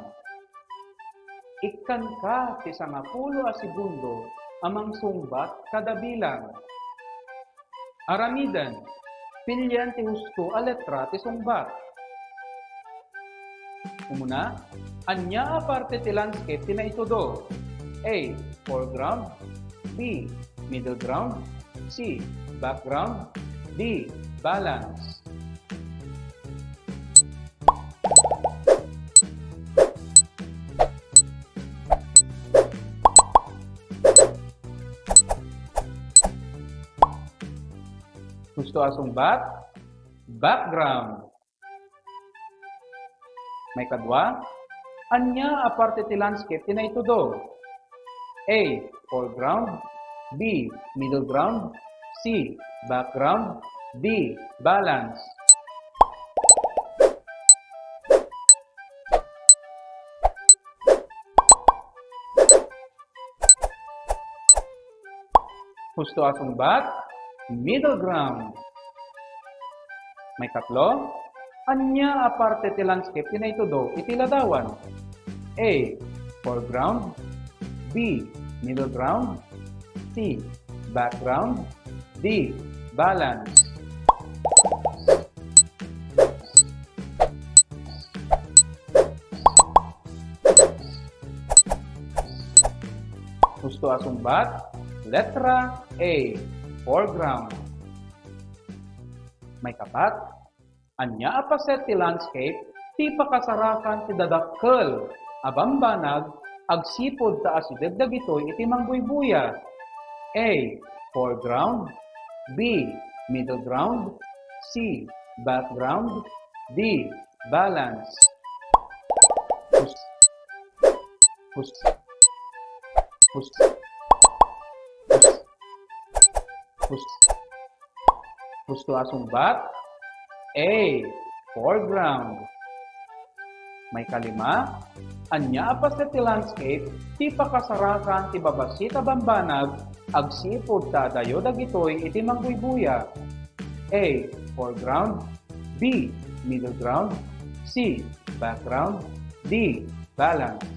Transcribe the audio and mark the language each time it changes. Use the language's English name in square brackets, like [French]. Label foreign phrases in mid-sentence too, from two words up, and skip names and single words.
[Iloko] Ikkan ka ti 10 a segundo amang sungbat kada bilang. Aramidan, pilyan ti husto a letra ti sungbat. Umuna, anya a parte ti landscape ti naitudo? A. [English] Foreground, B. Middle ground, C. Background, D. Balance. [Iloko] Gusto asumbat? Background. May kadwa? Anya aparte ti landscape ti naitudo? A. [English] Foreground, B. Middle ground, C. Background, D. Balance. [Iloko] Gusto asumbat? [English] Middle ground. [Iloko] May katlo? Anya aparte ti landscape ti naitudo iti ladawan? A. [English] Foreground, B. Middle ground, C. Background, D. Balance. [Iloko] Gusto asumbat? Letra A. Foreground. May kapat? Anya apaset ti landscape ti pakasarakan ti dadakkel abambanag agsipod ta asideg dagitoy iti mangbuybuya. A. [English] Foreground, B. Middle ground, C. Background, D. Balance. [Iloko] Gusto asumbat? A. Foreground. May kalima? Anya apaset ti landscape ti pakasarakan ti babasita bambanag agsipod ta dayo dagitoy iti mangbuybuya. A. [English] Foreground, B. Middle ground, C. Background, D. Balance.